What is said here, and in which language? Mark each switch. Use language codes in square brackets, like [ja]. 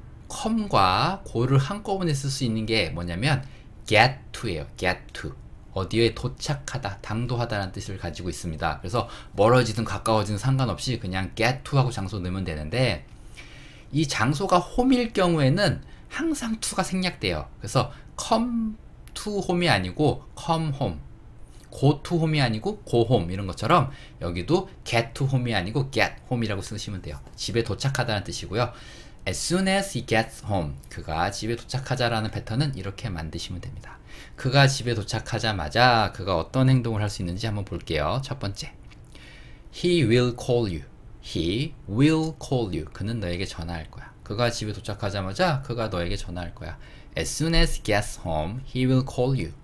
[ko] come과 go를 한꺼번에 쓸 수 있는 게 뭐냐면 get to예요. get to. 어디에 도착하다, 당도하다라는 뜻을 가지고 있습니다. 그래서 멀어지든 가까워지든 상관없이 그냥 get to 하고 장소 넣으면 되는데 이 장소가 home일 경우에는 항상 to가 생략돼요. 그래서 [en] come to home [ko] 이 아니고 [en] come home, go to home [ko] 이 아니고 [en] go home [ko] 이런 것처럼 여기도 [en] get to home [ko] 이 아니고 [en] get home [ko] 이라고 쓰시면 돼요. 집에 도착하다는 뜻이고요. [en] As soon as he gets home, [ko] 그가 집에 도착하자라는 패턴은 이렇게 만드시면 됩니다. 그가 집에 도착하자마자 그가 어떤 행동을 할 수 있는지 한번 볼게요. 첫 번째, [en] He will call you. He will call you. [ko] 그는 너에게 전화할 거야. 그가 집에 도착하자마자 그가 너에게 전화할 거야. [en] As soon as he gets home, he will call you.